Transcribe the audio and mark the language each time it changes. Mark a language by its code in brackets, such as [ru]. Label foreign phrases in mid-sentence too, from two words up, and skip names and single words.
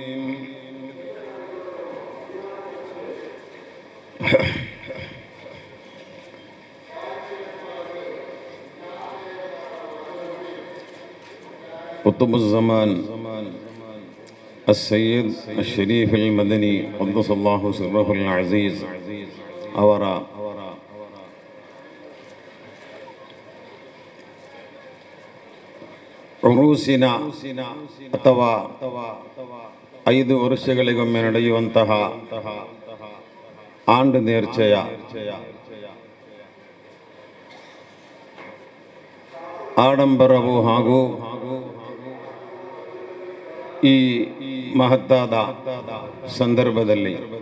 [ar] قطب الزمان السيد الشريف المدني قدس الله سره العزيز ಅವರ [kn] ಉರೂಸಿನ ಅಥವಾ 5 ವರ್ಷಗಳಿಗೊಮ್ಮೆ ನಡೆಯುವಂತಹ ಆಂಡ್ ನೇರ್ಚೆಯ ಆಡಂಬರವು ಹಾಗೂ ಈ ಮಹತ್ತಾದ ಸಂದರ್ಭದಲ್ಲಿ